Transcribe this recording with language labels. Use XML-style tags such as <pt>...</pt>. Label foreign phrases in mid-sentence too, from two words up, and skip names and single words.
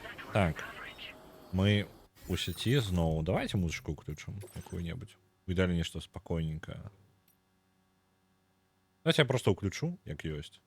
<ru>Так, coverage. мы у сети зноў. Давайте музычку включим какую-нибудь. В идеале нечто спокойненькое. Давайте я просто включу,</ru> <be>як ёсць.</be>